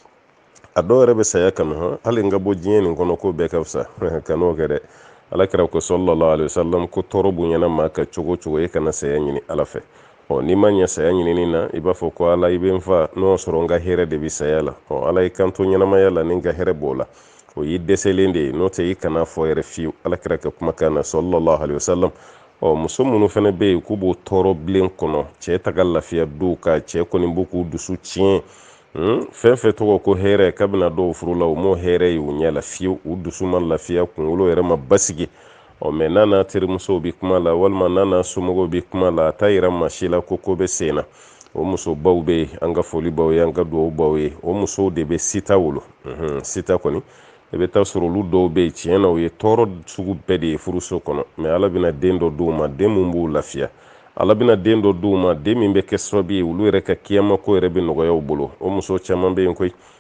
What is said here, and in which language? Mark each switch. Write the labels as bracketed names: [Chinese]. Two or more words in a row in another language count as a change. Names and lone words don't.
[Bambara] a dɔw yɛrɛ be saya kanu hali n ka bɔ diɲɛ nin kɔnɔ ko bɛɛ ka fisa kan'o kɛ dɛ alakira ko [Arabic] صلى الله عليه وسلم [Bambara] ko tɔɔrɔ bonyana ma ka cogo cogo e kana saya ɲini ala fɛ ni ma ɲɛ saya ɲinini na i b'a fɔ ko ala i be n fa n'o sɔrɔ n ka hɛrɛ de bi saya la ala i kanto ɲɛnamaya la ni n ka hɛrɛ b'o la o y'i dɛsɛlen de ye n'o tɛ i kana fɔ yɛrɛ fiyewu alakira ka kumakan na [Arabic] صلى الله عليه وسلم [Bambara] muso minnu fɛnɛ be yen k'u b'o tɔɔrɔ bilen kɔnɔ cɛ taga lafiya du ka cɛ kɔni b'u k'u dusu tiɲɛ fɛn fɛn tɔgɔ ko hɛrɛ kabina dɔw furu la o m'o hɛrɛ ye u ɲɛ la fiyewu u dusu ma lafiya kunkolo yɛrɛ ma basigi mɛ n'a terimusow bi kuma la walima n'a somɔgɔw bi kuma la a t'a yira maa si la ko bɛ sen na o muso baw be an ka foli baw ye an ka duwawu baw ye o musow de bɛ sita wolo sita kɔni i bɛ taa sɔrɔ olu dɔw bɛ yen tiɲɛ na o ye tɔɔrɔ sugu bɛɛ de ye furuso kɔnɔ mɛ ala bɛna den dɔ d'u ma den mun b'u lafiya ala bɛna den dɔ d'u ma den min bɛ kɛ sababu ye olu yɛrɛ ka kiyama ko yɛrɛ bɛ nɔgɔya u bolo o muso caman bɛ yen koyi